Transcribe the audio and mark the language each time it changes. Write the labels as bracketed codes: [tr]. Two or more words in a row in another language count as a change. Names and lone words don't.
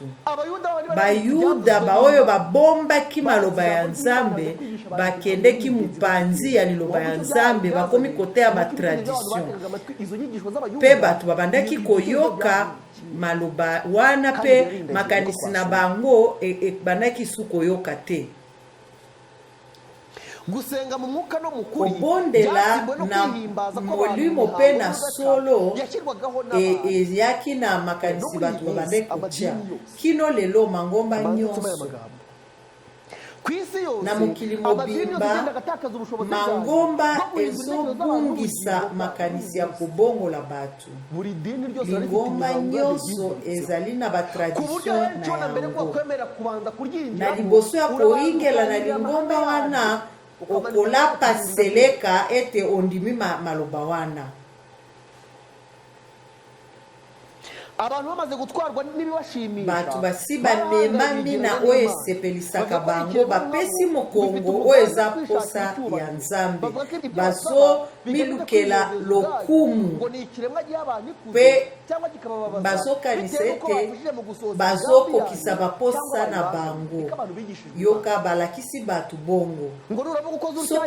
[ln] Bayuda baoyo babombaki maloba ya Nzambe bakendeki mupanzi ya liloba ya Nzambe bakomi kote ya tradition. Pe batu babandaki koyoka maloba wana pe makanisi na bango bandaki su koyoka te. [rw] Gusenga mu mwuka no mukuri [ln] obondela na molimo pe na solo yaki na makanisi batu babande kutia kino lelo mangomba nyonso na mokili mobimba mangomba ezobungisa makanisi ya kobongola batu. Lingomba nyonso ezali na batradition na yango. Na liboso ya koingela na lingomba wana okolapa seleka ete ondimi maloba wana. [rw] abantu bamaze gutwarwa n'ibibashimisha [ln] bato basi bamemami na oyo esepelisaka bango bapesi mokongo oyo eza posa ya nzambe bazomilukela lokumu mpe bazokanisa ete bazokokisa baposa na bango yoka balakisi bato bongo soki